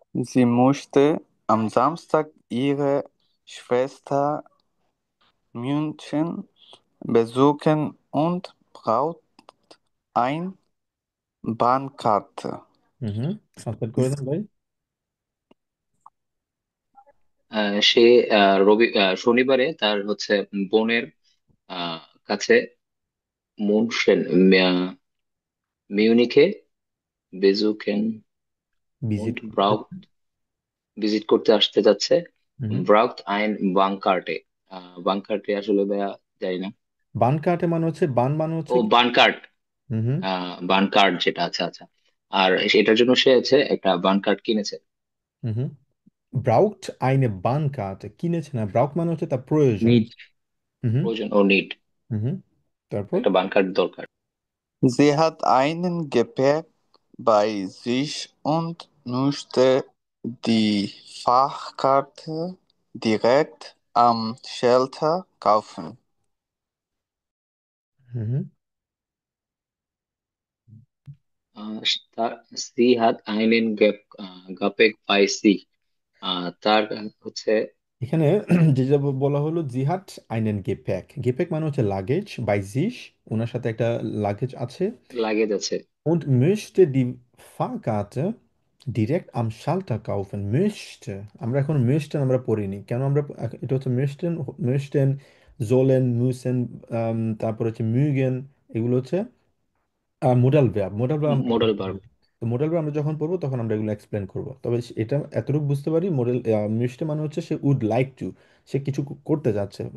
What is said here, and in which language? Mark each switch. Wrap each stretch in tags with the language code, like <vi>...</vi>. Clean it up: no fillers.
<de>Sie musste am Samstag ihre Schwester München besuchen und braucht eine Bahnkarte.</de> <bn>Hmm, translate করে দেন ভাই। সে শনিবারে তার হচ্ছে বোনের আহ, কাছে মুনশেন মিউনিখে বেজুকেন</bn> <en>visit</en> <de>und</de> <bn>করতে। braucht ভিজিট করতে আসতে যাচ্ছে। হুম। ব্রাউথ আইন বাংকার্টে, বাংকার্টে আসলে ভাইয়া জানি না। বান কাটে মানে হচ্ছে, বান মানে হচ্ছে ও কি?</bn> <de>বানকার্ট, হুম।</de> <bn>বানকার্ট যেটা, আচ্ছা আচ্ছা। আর এটার জন্য সে হচ্ছে একটা বানকার্ট কিনেছে। হুম। ব্রাউকট আইনে বান কাটে কিনেছে না, ব্রাউক মানে হচ্ছে তার প্রয়োজন।</bn> <en>Need, hmm.</en> <bn>প্রয়োজন ও নিড, হুম। তারপর। একটা বানকার্ট দরকার।</bn> <de>Sie hat einen Gepäck bei sich und möchte die Fahrkarte direkt am Shelter kaufen. হুম।</de> <bn>আহ, তার সি হাত আইনেন গাপেক পাই সি, তার হচ্ছে এখানে যেটা বলা হলো, জিহাট আইনেন গেপ্যাক, গেপ্যাক মানে হচ্ছে লাগেজ, বাইজিস, ওনার সাথে একটা লাগেজ আছে। লাগেজ আছে।</bn> <de>Und möchte die Fahrkarte direkt am Schalter kaufen.</de> <bn>Möchte, আমরা এখন möchten আমরা পড়িনি কেন, আমরা এটা হচ্ছে</bn> <de>möchten, möchten, sollen, müssen,</de> <bn>তারপর হচ্ছে mögen, এগুলো হচ্ছে মোডাল ভার্ব। মোডাল ভার্ব আমরা এখন মডেল ভার্ব। পড়বো। তো মোডাল ভার্ব আমরা যখন পড়বো তখন আমরা এগুলো এক্সপ্লেন করব। তবে এটা এতটুকু বুঝতে পারি, মডেল মিষ্টি মানে হচ্ছে সে উড লাইক টু, সে কিছু করতে যাচ্ছে।</bn>